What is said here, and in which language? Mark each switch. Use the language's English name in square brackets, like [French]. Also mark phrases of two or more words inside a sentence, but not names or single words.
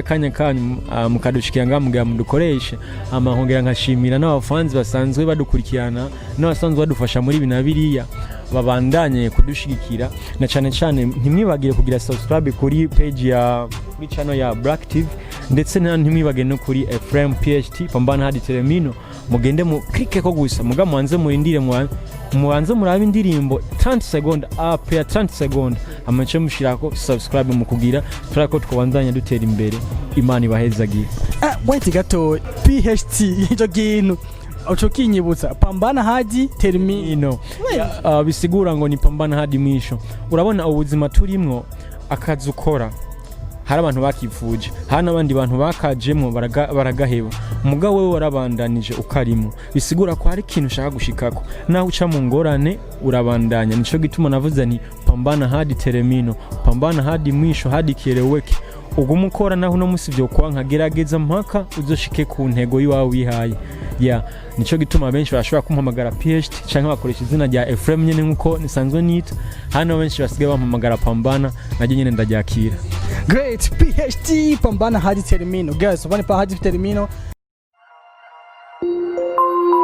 [Rundi] akanya kanyu mukadushikira ngamugira mudukoreshe hama nkongera nkashimira n'abafanzi basanzwe badukurikirana n'abasanzwe badufasha muri binabiriya babandanye kudushigikira na cyane ntimwibagire kugira subscribe kuri page ya kuri channel ya Black TV ndetse ntimwibagire no kuri Euphraim PHT [Swahili] pambana hadi termino [Rundi] mugende mu click ko gusa muga mwanze murindire mubanze murabe indirimbo [English] 30 seconds up [Rundi] ya [English] 30 seconds [Rundi] amace mushirako subscribe mukugira turako twabandanya dutera imbere imana ibahezagiye wait gato PHT icyo kintu uco kinyibutsa [Swahili] pambana hadi termino [Rundi] bisigura ngo ni [Swahili] pambana hadi mwisho [Rundi] urabona ubuzima turimwo akazi ukora hari abantu bakivuje hari n'abandi bantu bakajemo baragaheba umugabo wewe warabandanije ukarimo bisigura ko hari ikintu ushaka gushikako naho uca mu ngorane urabandanya nico gituma navuze ni [Swahili] pambana hadi termino pambana hadi mwisho hadi kieleweke [Rundi] ugumukora naho no musivyo kwa nkagerageza mpaka uzoshike ku ntego yiwawe wihaye nico gituma benshi bashobora kumpamagara PHT canke bakoresha izina rya Euphraim nyene nkuko nisanzwe nita hano benshi basigaye bampamagara pambana naje nyene ndajakira [Swahili] great PHT pambana hadi termino guys pambana hadi termino